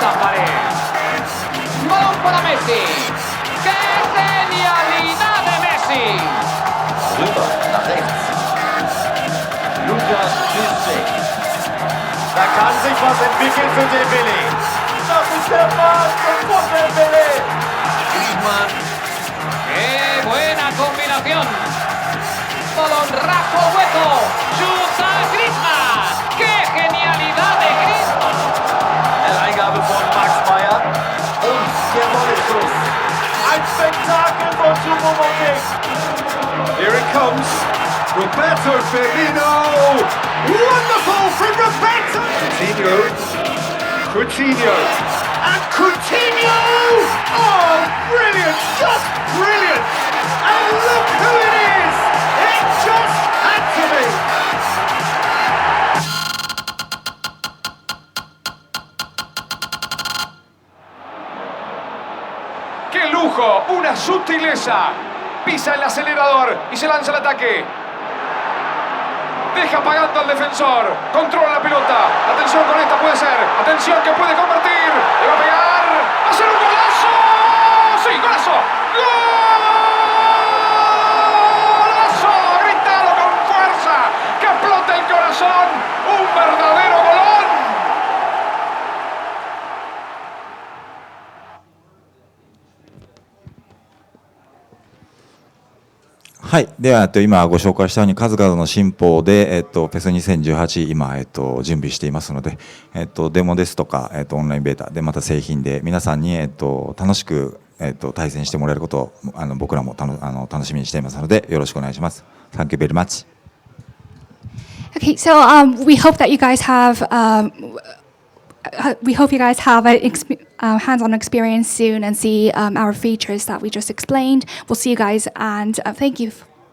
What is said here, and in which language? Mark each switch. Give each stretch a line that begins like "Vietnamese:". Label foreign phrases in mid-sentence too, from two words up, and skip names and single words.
Spanish: Bonita pared. Balón para Messi. ¡Qué genialidad de Messi!
German: Rüber nach rechts. Lukas Piszczek. Da kann sich was entwickeln für Dembélé. Das ist der Wahnsinn von Dembélé.
Spanish: Griezmann. ¡Qué buena combinación! Balón raso al hueco. ¡Chuta Griezmann! ¡Qué genialidad de Griezmann!
German: Eingabe von Max Meyer. Und der Volley-Schuss. Ein Spektakel von Choupo-Moting.
English: Here it comes. Roberto Firmino. Wonderful from Roberto. Coutinho. And Coutinho. Oh, brilliant. Just brilliant. And look who it is. It just had to be.
Spanish: ¡Qué lujo! ¡Una sutileza! Pisa el acelerador y se lanza al ataque. Deja pagando al defensor. Controla la pelota. Atención con esta, puede ser. Atención que puede convertir. Le va a pegar. ¡Va a ser un golazo! ¡Sí, golazo! ¡Golazo! ¡Gritalo con fuerza! ¡Que explote el corazón! ¡Un verdadero golón!
Japanese: はい、では今ご紹介したように数々の進歩で、ペス2018今、準備していますので、デモですとか、オンラインベータでまた製品で皆さんに、楽しく、対戦してもらえることを僕らも楽しみにしていますのでよろしくお願いします。
English: Thank you very much. Okay, so we hope that you guys have we hope you guys have an hands-on experience soon and see our features that we just explained. We'll see you guys, and thank you.